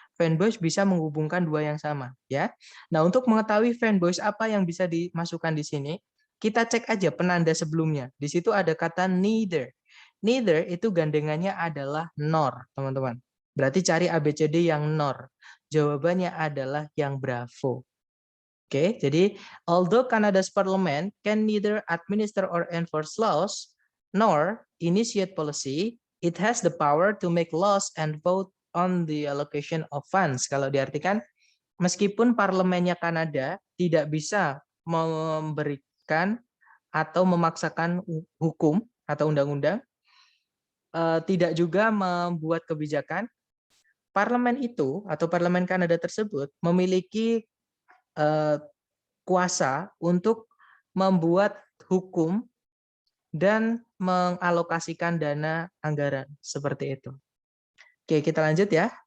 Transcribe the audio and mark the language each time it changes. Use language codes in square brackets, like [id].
[id] Fanboys bisa menghubungkan dua yang sama, ya. Nah, untuk mengetahui fanboys apa yang bisa dimasukkan di sini, kita cek aja penanda sebelumnya. Di situ ada kata neither. Neither itu gandengannya adalah nor, teman-teman. Berarti cari ABCD yang nor. Jawabannya adalah yang Bravo. Oke, jadi [en] although Canada's parliament can neither administer or enforce laws nor initiate policy, it has the power to make laws and vote on the allocation of funds. [id] Kalau diartikan, meskipun parlemennya Kanada tidak bisa memberikan atau memaksakan hukum atau undang-undang, tidak juga membuat kebijakan, parlemen itu atau parlemen Kanada tersebut memiliki kuasa untuk membuat hukum dan mengalokasikan dana anggaran seperti itu. Oke, kita lanjut ya.